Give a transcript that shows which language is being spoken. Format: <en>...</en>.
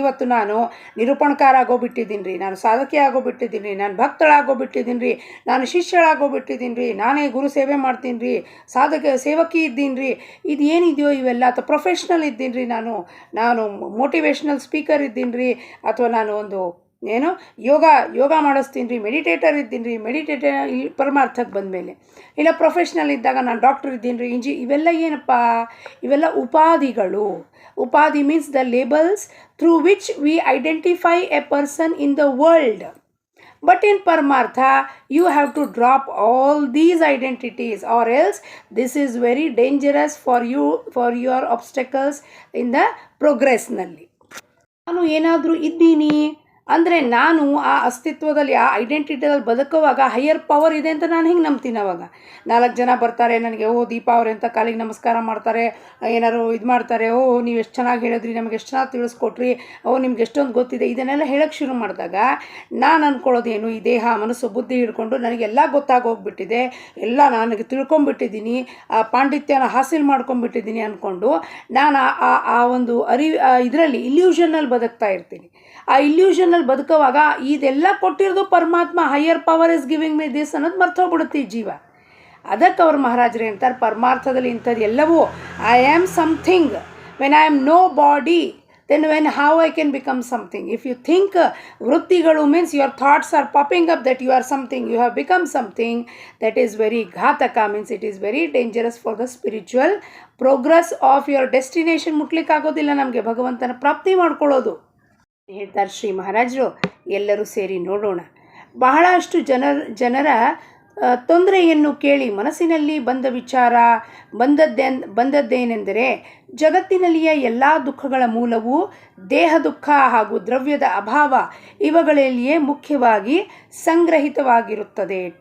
<kn>ಇವತ್ತು ನಾನು ನಿರೂಪಣಕಾರ ಆಗೋಗ್ಬಿಟ್ಟಿದ್ದೀನಿ ರೀ, ನಾನು ಸಾಧಕಿ ಆಗೋಗ್ಬಿಟ್ಟಿದ್ದೀನಿ ರೀ, ನಾನು ಭಕ್ತಳಾಗೋಗ್ಬಿಟ್ಟಿದ್ದೀನಿ ರೀ, ನಾನು ಶಿಷ್ಯಳಾಗೋಗ್ಬಿಟ್ಟಿದ್ದೀನಿ ರೀ, ನಾನೇ ಗುರು ಸೇವೆ ಮಾಡ್ತೀನಿ ರೀ, ಸೇವಕಿ ಇದ್ದೀನಿ ರೀ, ಇದು ಏನಿದೆಯೋ ಇವೆಲ್ಲ, ಅಥವಾ ಪ್ರೊಫೆಷ್ನಲ್ ಇದ್ದೀನಿ ರೀ, ನಾನು ಮೋಟಿವೇಶ್ನಲ್ ಸ್ಪೀಕರ್ ಇದ್ದೀನಿ ರೀ, ಅಥವಾ ನಾನು ಒಂದು ಯೋಗ ಮಾಡಿಸ್ತೀನಿ ರೀ, ಮೆಡಿಟೇಟರ್ ಇದ್ದೀನಿ ರೀ. ಮೆಡಿಟೇಟರ್ ಇಲ್ಲಿ ಪರಮಾರ್ಥಕ್ಕೆ ಬಂದಮೇಲೆ, ಇಲ್ಲ ಪ್ರೊಫೆಷ್ನಲ್ ಇದ್ದಾಗ ನಾನು ಡಾಕ್ಟರ್ ಇದ್ದೀನಿ ರೀ, ಇವೆಲ್ಲ ಏನಪ್ಪ? ಇವೆಲ್ಲ ಉಪಾಧಿಗಳು.</kn> <en>ಉಪಾಧಿ means the labels through which we identify a person in the world. But in Paramartha, you have to drop all these identities, or else this is very dangerous for you, for your obstacles in the progress ನಲ್ಲಿ.</en> <kn>ನಾನು ಏನಾದರೂ ಇದ್ದೀನಿ ಅಂದರೆ ನಾನು ಆ ಅಸ್ತಿತ್ವದಲ್ಲಿ, ಆ ಐಡೆಂಟಿಟಿಯಲ್ಲಿ ಬದುಕುವಾಗ higher power ಇದೆ ಅಂತ ನಾನು ಹಿಂಗೆ ನಂಬ್ತೀನಿ. ಅವಾಗ 4 ಜನ ಬರ್ತಾರೆ ನನಗೆ, ದೀಪಾ ಅವ್ರೆ ಅಂತ ಕಾಲಿಗೆ ನಮಸ್ಕಾರ ಮಾಡ್ತಾರೆ, ಏನಾರು ಇದು ಮಾಡ್ತಾರೆ, ನೀವು ಎಷ್ಟು ಚೆನ್ನಾಗಿ ಹೇಳಿದ್ರಿ, ನಮಗೆ ಎಷ್ಟು ಚೆನ್ನಾಗಿ ತಿಳಿಸ್ಕೊಟ್ರಿ, ನಿಮ್ಗೆ ಎಷ್ಟೊಂದು ಗೊತ್ತಿದೆ, ಇದನ್ನೆಲ್ಲ ಹೇಳೋಕ್ಕೆ ಶುರು ಮಾಡಿದಾಗ ನಾನು ಅಂದ್ಕೊಳ್ಳೋದೇನು, ಈ ದೇಹ ಮನಸ್ಸು ಬುದ್ಧಿ ಹಿಡ್ಕೊಂಡು ನನಗೆಲ್ಲ ಗೊತ್ತಾಗೋಗ್ಬಿಟ್ಟಿದೆ, ಎಲ್ಲ ನನಗೆ ತಿಳ್ಕೊಂಬಿಟ್ಟಿದ್ದೀನಿ, ಆ ಪಾಂಡಿತ್ಯನ ಹಾಸಿಲ್ ಮಾಡ್ಕೊಂಬಿಟ್ಟಿದ್ದೀನಿ ಅಂದ್ಕೊಂಡು ನಾನು ಆ ಒಂದು ಇದರಲ್ಲಿ ಇಲ್ಯೂಷನಲ್ಲಿ ಬದುಕ್ತಾ ಇರ್ತೀನಿ. ಆ ಇಲ್ಯೂಷನಲ್ಲಿ ಬದುಕುವಾಗ ಇದೆಲ್ಲ ಕೊಟ್ಟಿರೋದು ಪರಮಾತ್ಮ,</kn> <en>higher power is giving me this</en> <kn>ಅನ್ನೋದು ಮರ್ತೋಗ್ಬಿಡುತ್ತೆ ಈ ಜೀವ. ಅದಕ್ಕೆ ಅವ್ರ ಮಹಾರಾಜರು ಅಂತಾರೆ ಪರಮಾರ್ಥದಲ್ಲಿ ಇಂಥದ್ದು ಎಲ್ಲವೂ</kn> <en>I am something. When I am nobody, then how I can become something? If you think ವೃತ್ತಿಗಳು means your thoughts are popping up that you are something, you have become something, that is very ಘಾತಕ, means it is very dangerous for the spiritual progress of your destination.</en> <kn>ಮುಟ್ಲಿಕ್ಕಾಗೋದಿಲ್ಲ ನಮಗೆ ಭಗವಂತನ ಪ್ರಾಪ್ತಿ ಹೇಳ್ತಾರೆ ಶ್ರೀ ಮಹಾರಾಜರು. ಎಲ್ಲರೂ ಸೇರಿ ನೋಡೋಣ. ಬಹಳಷ್ಟು ಜನರ ತೊಂದರೆಯನ್ನು ಕೇಳಿ ಮನಸ್ಸಿನಲ್ಲಿ ಬಂದ ವಿಚಾರ ಬಂದದ್ದೇನೆಂದರೆ, ಜಗತ್ತಿನಲ್ಲಿಯ ಎಲ್ಲ ದುಃಖಗಳ ಮೂಲವು ದೇಹ ದುಃಖ ಹಾಗೂ ದ್ರವ್ಯದ ಅಭಾವ ಇವುಗಳಲ್ಲಿಯೇ ಮುಖ್ಯವಾಗಿ ಸಂಗ್ರಹಿತವಾಗಿರುತ್ತದೆ.</kn>